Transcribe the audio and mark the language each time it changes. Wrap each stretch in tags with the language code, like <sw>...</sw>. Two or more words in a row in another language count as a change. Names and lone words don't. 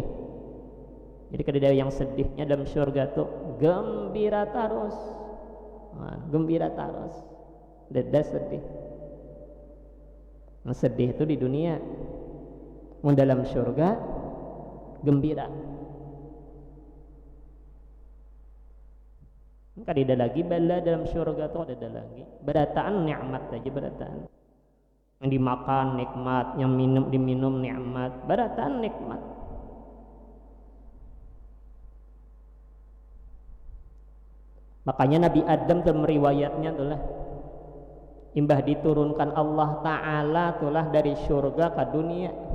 <bjn>Jadi kada yang sedihnya dalam syurga tuh gembira terus, gembira terus, dada sedih. Yang sedih itu di dunia, dalam syurga gembira. Kada lagi bala dalam syurga tuh ada lagi berataan nikmat aja, berataan yang dimakan nikmat, yang diminum nikmat, berataan nikmat. Makanya Nabi Adam dalam riwayatnya itulah imbah diturunkan Allah Ta'ala itulah dari syurga ke dunia.</bjn>